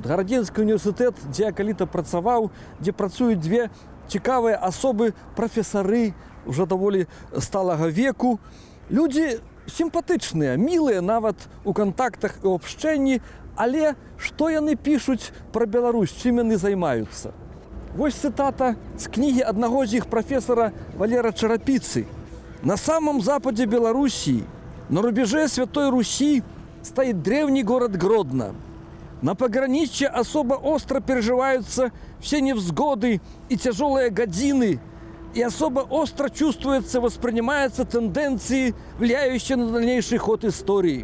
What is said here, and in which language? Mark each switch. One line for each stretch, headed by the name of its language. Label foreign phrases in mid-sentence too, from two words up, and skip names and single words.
Belarusian: Гарадзенскі універсітэт, дзе я калі-то працаваў, дзе працуюць две цікавыя асобы, прафесары ўжо даволі сталага веку. Людзі сімпатычныя, мілыя нават у кантактах і абшчэнні, але што яны пішуць пра Беларусь, чым яны займаюцца? Вось цытата з кнігі аднаго з іх прафесара Валера Чарапіцы.
Russian: На самом западе Белоруссии, на рубеже Святой Руси, стоит древний город Гродно. На пограничье особо остро переживаются все невзгоды и тяжелые годины, и особо остро чувствуется, воспринимаются тенденции, влияющие на дальнейший ход истории.